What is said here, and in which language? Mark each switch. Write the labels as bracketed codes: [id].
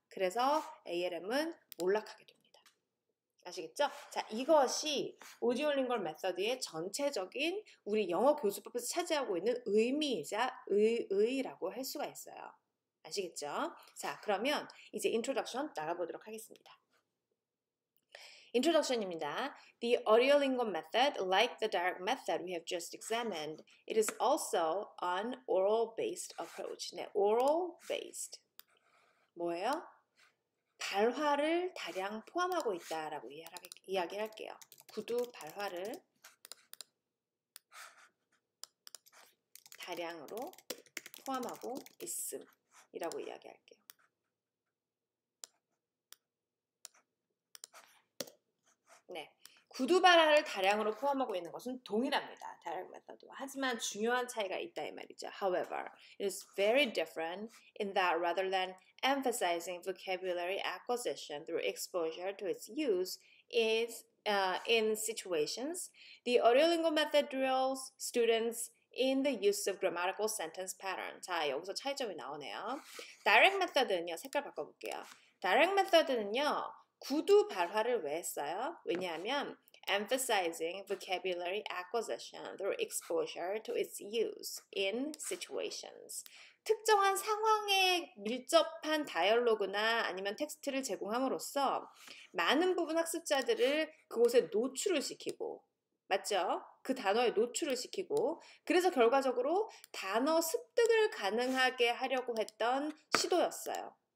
[ko] 그래서 ALM은 몰락하게 됩니다. 아시겠죠? 자, 이것이 오디오링골 메서드의 전체적인 우리 영어 교수법에서 차지하고 있는 의미이자 의의라고 할 수가 있어요. 아시겠죠? 자, 그러면 이제 인트로덕션 나가보도록 하겠습니다. 인트로덕션입니다. [en] The audiolingual method, like the direct method we have just examined, it is also an oral-based approach. [ko] 네, oral-based. 뭐예요? 발화를 다량 포함하고 있다라고 이야기할게요. 구두 발화를 다량으로 포함하고 있음이라고 이야기할게요. 네, 구두 발화를 다량으로 포함하고 있는 것은 동일합니다. direct method와. 하지만 중요한 차이가 있다 이 말이죠. [en] However, it is very different in that rather than emphasizing vocabulary acquisition through exposure to its use is in situations, the audiolingo method drills students in the use of grammatical sentence pattern. [ko] 자, 여기서 차이점이 나오네요. direct method는요, 색깔 바꿔볼게요. direct method는요, 구두 발화를 왜 했어요? 왜냐하면 [en] emphasizing vocabulary acquisition through exposure to its use in situations. [ko] 특정한 상황에 밀접한 다이얼로그나 아니면 텍스트를 제공함으로써 많은 부분 학습자들을 그곳에 노출을 시키고, 맞죠? 그 단어에 노출을 시키고, 그래서 결과적으로 단어 습득을 가능하게 하려고 했던 시도였어요.